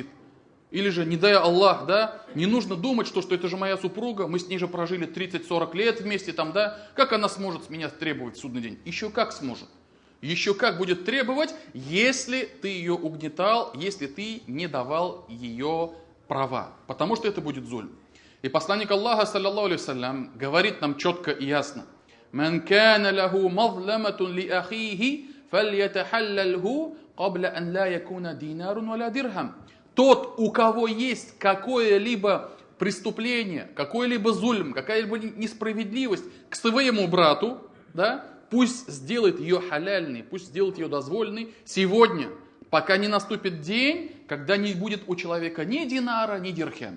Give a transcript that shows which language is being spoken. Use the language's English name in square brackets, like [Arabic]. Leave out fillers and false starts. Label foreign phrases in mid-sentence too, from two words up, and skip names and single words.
[Russian] Или же, не дай Аллах, да, не нужно думать, что это же моя супруга, мы с ней же прожили 30-40 лет вместе, там, да, как она сможет с меня требовать в судный день? Еще как сможет. Еще как будет требовать, если ты ее угнетал, если ты не давал ее права. Потому что это будет зульм. И посланник Аллаха, [Arabic] صلى الله عليه وسلم, [Russian] говорит нам четко и ясно. [Arabic] «من كان له مظلمة لأخيه فليتحلله قبل أن لا يكون دينار ولا درهم». [Russian] Тот, у кого есть какое-либо преступление, какой-либо зульм, какая-либо несправедливость к своему брату, да, пусть сделает ее халяльной, пусть сделает ее дозволенной сегодня, пока не наступит день, когда не будет у человека ни динара, ни дирхема.